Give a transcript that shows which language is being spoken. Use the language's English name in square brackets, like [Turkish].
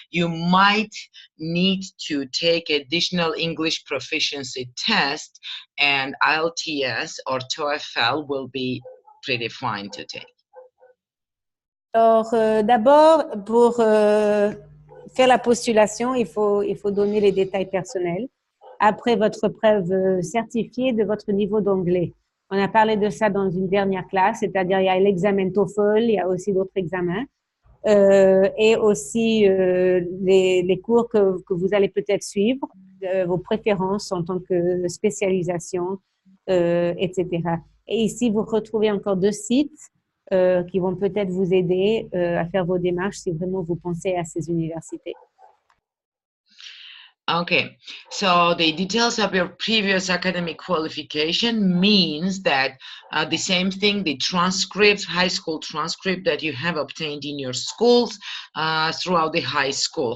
[English] You might need to take additional English proficiency test, and IELTS or TOEFL will be pretty fine to take. [French] Alors, d'abord, pour faire la postulation, il faut donner les détails personnels. Après votre preuve certifiée de votre niveau d'anglais. On a parlé de ça dans une dernière classe, c'est-à-dire il y a l'examen TOEFL, il y a aussi d'autres examens, et aussi les cours que vous allez peut-être suivre, vos préférences en tant que spécialisation, etc. Et ici, vous retrouvez encore 2 sites qui vont peut-être vous aider à faire vos démarches si vraiment vous pensez à ces universités. [English] Okay, so the details of your previous academic qualification means that the same thing, the transcripts, high school transcript that you have obtained in your schools throughout the high school.